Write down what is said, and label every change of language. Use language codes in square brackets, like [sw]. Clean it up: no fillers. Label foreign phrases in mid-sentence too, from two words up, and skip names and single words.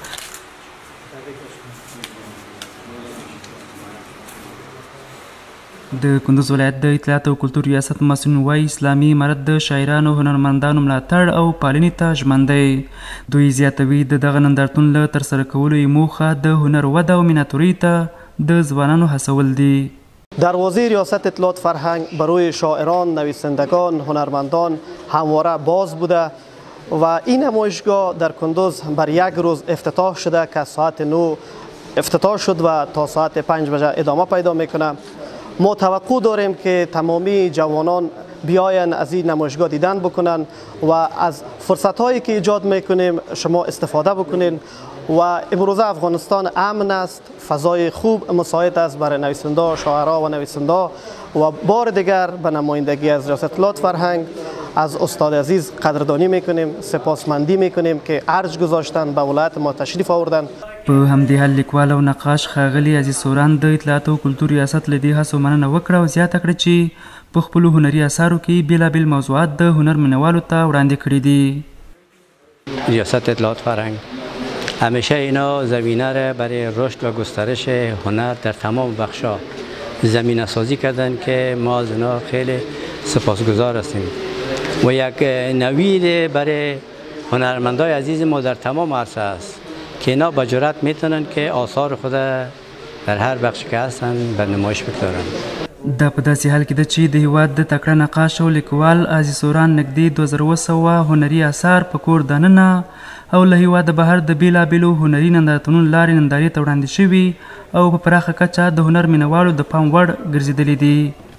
[ps] د کندوز ولایت د اطلاعات او کلتور ریاست مسؤلین وایي اسلامي امارت د شاعرانو هنرمندانو ملاتړ او پالنې ته ژمن دی. دوی زیاتوي د دغه نندارتون له ترسره کولو یې موخه د هنر وده او میناتورۍ ته د ځوانانو هڅول دي. [fa] دروازه ریاست اطلاعات فرهنگ برای شاعران، نویسندگان، هنرمندان همواره باز بوده و این نمایشگاه در کندوز بر یک روز افتتاح شده که ساعت 9 افتتاح شد و تا ساعت 5 بجه ادامه پیدا میکنه. ما توقع داریم که تمامی جوانان بیاین از این نمایشگاه دیدن بکنن و از فرصت هایی که ایجاد میکنیم شما استفاده بکنین و امروزه افغانستان امن است، فضای خوب مساعد است برای نویسنده، شاعرها و نویسنده و بار دیگر به نمایندگی از ریاست اطلاعات فرهنگ از استاد عزیز قدردانی میکنیم، سپاسمندی میکنیم که ارج گذاشتن به ولایت ما تشریف آوردن. [ps] په همدې حال لیکوال او نقاش ښاغلي عزیز سوران د اطلاعات او کلتور ریاست له دې هڅو مننه وکړه او زیاته کړه چې په خپلو هنري اثارو کې بېلابېل موضوعات د هنر مینوالو ته وړاندې کړي دي. [fa] ریاست اطلاعات فرهنگ همیشه اینا زمینه را برای رشد و گسترش هنر در تمام بخشا زمینه سازی کردن که ما از اینا خیلی سپاسگزار هستیم و یک نوید برای هنرمندای عزیز ما در تمام عرصه است که اینا با جرأت میتونن که آثار خود در هر بخش که هستن به نمایش بگذارن. [ps] دا په داسې حال کې ده چې د هیواد د تکړه نقاش او لیکوال عزیز سوران نږدې 2700 هنري اثار په کور دننه او له هیواده بهر د بېلابېلو هنري نندارتونونو لارې نندارې ته وړاندې شوي او په پراخه کچه د هنر مینوالو د پام وړ ګرځېدلي دي.